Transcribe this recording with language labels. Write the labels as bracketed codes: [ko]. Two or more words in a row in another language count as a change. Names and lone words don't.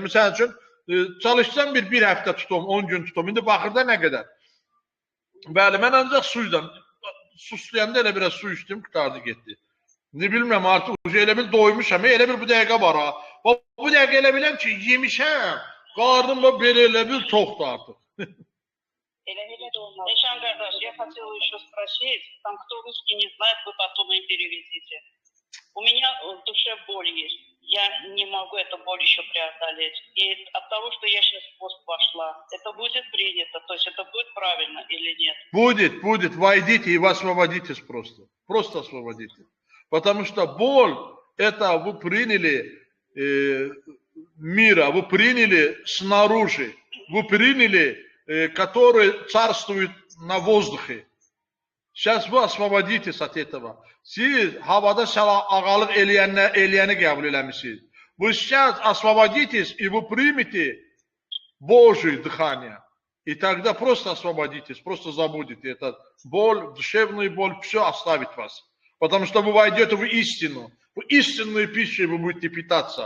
[az] Məsələn üçün, çalışsam bir həftə tutum, 10 gün tutum. İndi baxırda nə qədər? Bəli, mən ancaq suyla, suslayanda elə biraz su içdim, qutardı, getdi. İndi bilmirəm, artıq elə bil doymuşam, elə bil bu dəqiqə var ha. Bu dəqiqə elə biləm ki, yemişəm, qarnım belə elə bil toxdur artıq. [ru] Эшан Гардаш, я хотела еще спросить, там кто русский не знает, вы потом им переведите. У меня в душе боль есть. Я не могу эту боль еще преодолеть. И от того, что я сейчас в пост пошла, это будет принято? То есть это будет правильно или нет? Будет. Войдите и освободитесь просто. Просто освободите. Потому что боль, это вы приняли мира, вы приняли снаружи, вы приняли, который царствует на воздухе. Сейчас вы освободитесь от этого. [az] Siz havada ağalıq eləyəni qəbul eləmişsiniz. [ru] Вы сейчас освободитесь и вы примете Божье дыхание. И тогда просто освободитесь, просто забудете этот боль, душевную боль, все оставит вас. Потому что вы войдете в истину. В истинную пищу вы будете питаться.